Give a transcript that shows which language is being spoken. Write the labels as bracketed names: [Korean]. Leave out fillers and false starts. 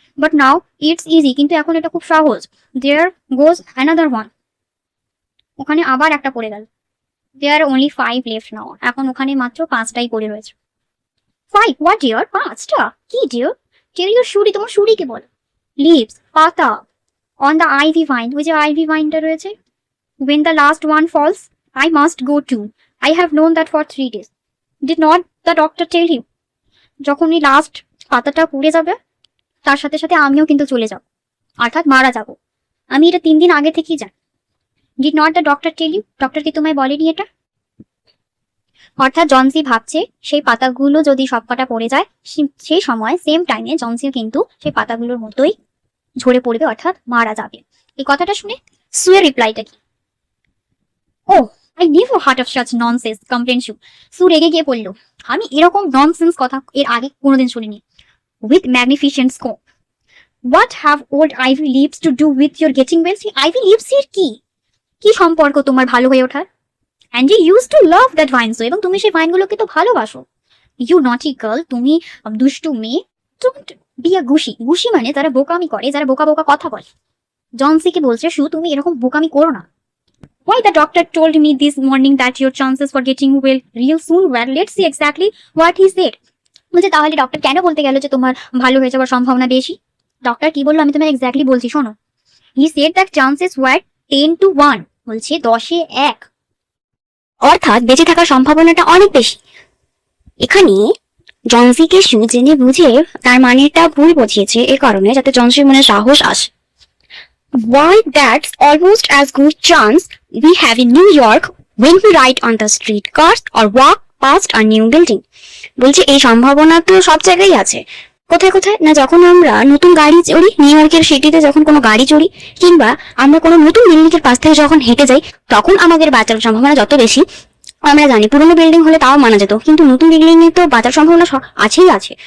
[English] But now it's easy, [Bangla] কিন্তু এখন এটা খুব সহজ। [English] There goes another one, [Bangla] ওখানে আবার একটা পড়ে গেল। [English] There are only 5 left now, [Bangla] এখন ওখানে মাত্র 5টাই পড়ে রয়েছে। [English] 5 what dear, [Bangla] 5টা কি dear? [English] Tell your shuri, [Bangla] তোমার শুরিকে বল। Leaves পাতা [English] on the ivy vine, [Bangla] ওই যে আইভি ভাইনটা রয়েছে। [English] When the last one falls, I must go too. I have known that for 3 days. Did not the doctor tell you? [Bangla] যখনই last পাতাটা পুড়ে যাবে তার সাথে সাথে আমিও কিন্তু চলে যাব, অর্থাৎ মারা যাব। আমি এটা 3 দিন আগে থেকেই জানি। [English] Did not the doctor tell you? [Bangla] Doctor কি তোমায় বলেনি এটা? অর্থাৎ জনসি ভাবছে সেই পাতাগুলো যদি সবকটা পড়ে যায় সেই সময় সেম টাইমে জনসিও কিন্তু সেই পাতাগুলোর মতোই ঝরে পড়বে, অর্থাৎ মারা যাবে। এই কথাটা শুনে সুয়ের রিপ্লাইটা কি? [English] Oh I never heard of such nonsense, complained Sue. [Bangla] সু রেগে গিয়ে বলল আমি এরকম ননসেন্স কথা এর আগে কোনোদিন শুনিনি। [English] With magnificent scope, what have old ivy leaves to do with your getting well? [Bangla] Ivy leaves এর কি কি সম্পর্ক তোমার ভালো হয়ে ওঠার? [English] and you used to love that vines, [Bangla] এবং তুমি সেই ভাইনগুলোকে তো ভালোবাসো। [English] you naughty girl, [Bangla] তুমি দুষ্টু মেয়ে। [English] don't be a gushy, [Bangla] Gushi মানে যারা বোকামি করে, যারা বোকা বোকা কথা বলে। জনসিকে বলছে শু তুমি এরকম বোকামি করো না। [English] Why the doctor told me this morning that your chances for getting well real soon were, let's see exactly what he said. [Bangla] বলছে তাহলে ডক্টর কেন বলতে গেল যে তোমার ভালো হয়ে যাওয়ার সম্ভাবনা বেশি? ডক্টর কি বললো আমি তোমায় এক্স্যাক্টলি বলছি, শোনো। [English] He said that chances were 10 to 1, [Bangla] বলছে 10-এ 1, অর্থাৎ বেঁচে থাকার সম্ভাবনাটা অনেক বেশি। এখানে জনসিকে শু জেনে বুঝে তার মানেটা ভুল বুঝিয়েছে, এ কারণে যাতে জনসির মনে সাহস আসে। [English] Why, that's almost as good chance we have in New York when we ride on the street cars or walk past a new building. [Bangla] বলছে এই সম্ভাবনা তো সব জায়গায় আছে। কোথায় কোথায় না, যখন আমরা নতুন গাড়ি চড়ি, নিউ ইয়র্কের সিটিতে যখন কোনো গাড়ি চড়ি, কিংবা আমরা কোনো নতুন বিল্ডিং এর পাশ থেকে যখন হেঁটে যাই, তখন আমাদের বাঁচার সম্ভাবনা যত বেশি। আমরা জানি পুরোনো বিল্ডিং হলে তাও মানা যেত, কিন্তু নতুন বিল্ডিং এ তো বাঁচার সম্ভাবনা আছেই আছে।